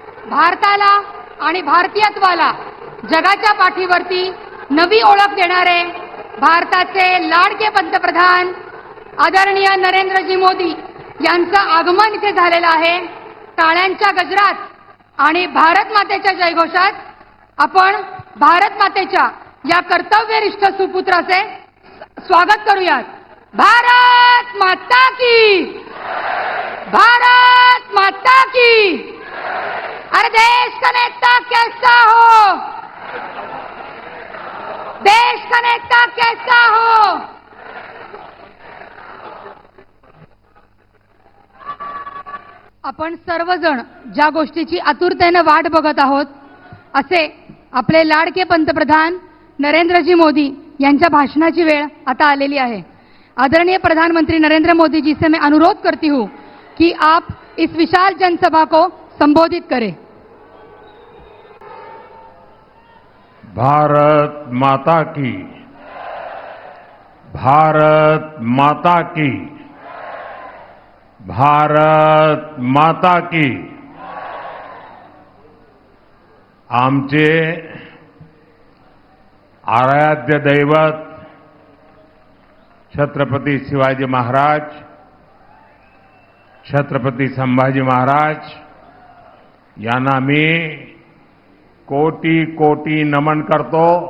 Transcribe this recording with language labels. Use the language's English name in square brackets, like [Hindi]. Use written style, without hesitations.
[Marathi] भारताला आणि भारतीयत्वाला जगाच्या पाठीवरती नवी ओळख देणारे भारताचे लाडके पंतप्रधान आदरणीय नरेंद्रजी मोदी यांचं आगमन इथे झालेलं आहे. टाळ्यांच्या गजरात आणि भारत मातेच्या जयघोषात आपण भारत मातेच्या या कर्तव्यनिष्ठ सुपुत्राचे स्वागत करूयात. [Hindi] भारत माता की, भारत माता की. अरे देश का नेता कैसा हो, देश का नेता कैसा हो. [Marathi] आपण सर्वजण ज्या गोष्टीची आतुरतेने वाट बघत आहोत असे आपले लाडके पंतप्रधान नरेंद्रजी मोदी यांच्या भाषणाची वेळ आता आलेली आहे. [Hindi] आदरणीय प्रधानमंत्री नरेंद्र मोदी जी से मैं अनुरोध करती हूं कि आप इस विशाल जनसभा को संबोधित करें. भारत माता की, भारत माता की, भारत माता की. [Marathi] आमचे आराध्य दैवत छत्रपती शिवाजी महाराज, छत्रपती संभाजी महाराज यांना मी कोटी कोटी नमन करतो.